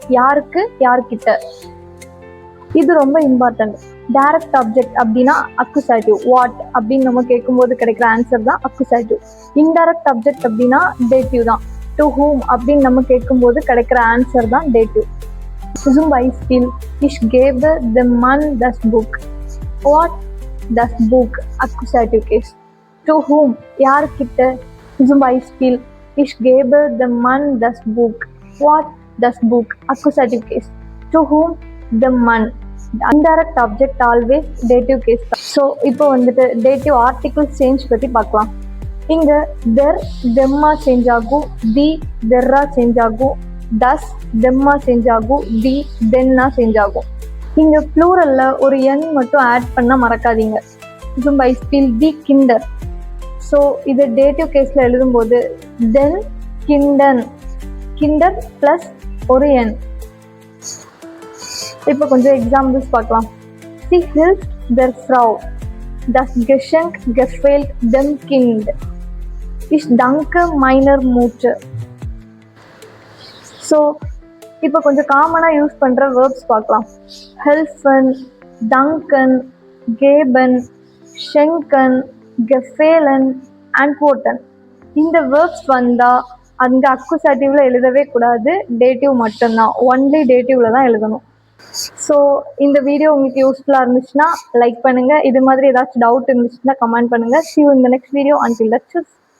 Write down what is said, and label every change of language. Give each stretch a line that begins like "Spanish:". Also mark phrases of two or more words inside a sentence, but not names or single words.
Tamil: யாருக்கு, யார்கிட்ட. இது ரொம்ப இம்பார்ட்டன்ட்.
English: direct object
Tamil: அப்படின்னா அக்குசாட்டிவ். வாட் அப்படின்னு நம்ம கேட்கும்போது கிடைக்கிற ஆன்சர் தான் அக்குசாட்டிவ்.
English: indirect object
Tamil: அப்படின்னா டேட்டிவ் தான்.
English: to whom
Tamil: அப்படின்னு நம்ம கேட்கும்போது கிடைக்கிற ஆன்சர் தான் டேட்டிவ்.
German: Zum Beispiel, ich gebe dem Mann das Buch. What? Das Buch.
English: Accusative case. To whom?
Tamil: யார்கிட்ட?
German: Zum Beispiel, ich gebe dem Mann das Buch. What? Das Buch.
English: Accusative case. To whom? The man. Indirect object always dative case.
Tamil: ஸோ இப்போ வந்துட்டு
English: dative article change
Tamil: பற்றி பார்க்கலாம். இங்கே தெர் தெம்மா சேஞ்ச் ஆகும், தி தெர்ரா சேஞ்ச் ஆகும், தஸ் தெம்மா சேஞ்ச் ஆகும், தி தென்னா சேஞ்ச் ஆகும். இங்கே ப்ளூரலில் ஒரு என் மட்டும் ஆட் பண்ண மறக்காதீங்க.
German: Zum Beispiel die Kinder.
Tamil: ஸோ இது டேட்டிவ் கேஸில் எழுதும்போது
German: den Kindern,
Tamil: கிண்டர் ப்ளஸ் ஒரு என். இப்போ கொஞ்சம் எக்ஸாம்பிள்ஸ் பார்க்கலாம்.
German: Sie hilft der Frau. Das Geschenk gefällt dem Kind. Ich danke meiner Mutter.
Tamil: ஸோ இப்போ கொஞ்சம் காமனாக யூஸ் பண்ணுற வேர்ப்ஸ் பார்க்கலாம்.
German: helfen, danken, geben, schenken, gefallen, antworten.
Tamil: இந்த வேர்ப்ஸ் வந்தால் அந்த அக்குசாட்டிவ்ல எழுதவே கூடாது, டேட்டிவ் மட்டும்தான். ஒன்லி டேட்டிவ்ல தான் எழுதணும். ஸோ இந்த வீடியோ உங்களுக்கு யூஸ்ஃபுல்லாக இருந்துச்சுன்னா லைக் பண்ணுங்கள். இது மாதிரி ஏதாச்சும் டவுட் இருந்துச்சுன்னா கமெண்ட் பண்ணுங்கள்.
English: See you in the next video. Until then,